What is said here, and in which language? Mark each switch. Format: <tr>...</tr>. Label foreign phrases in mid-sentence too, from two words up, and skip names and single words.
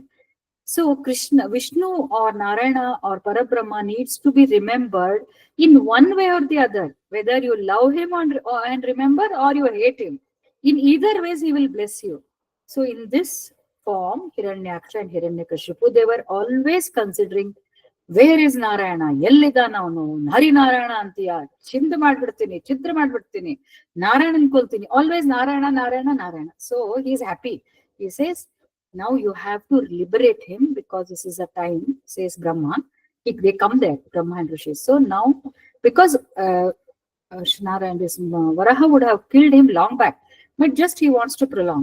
<en>So Krishna, Vishnu or Narayana or Parabrahma needs to be remembered in one way or the other, whether you love him and remember, or you hate him. In either ways, he will bless you. So in this form, Hiranyaksha and Hiranyakashipu, they were always considering, where is Narayana?</en> <kn>ಎಲ್ಲಿದಾನ ಅವನು? ಹರಿ ನಾರಾಯಣ ಅಂತೀಯ. ಚಿಂದ ಮಾಡ್ಬಿಡ್ತೀನಿ, ಚಿತ್ರ ಮಾಡ್ಬಿಡ್ತೀನಿ, Narayanan ಕೊಲ್ತೀನಿ.</kn> <en>Always Narayana, Narayana, Narayana. So he is happy. He says, now you have to liberate him, because this is a time, says Brahma. They come there, Brahma and Rishi. So now, because Narayana, this Varaha would have killed him long back, but just he wants to prolong.</en>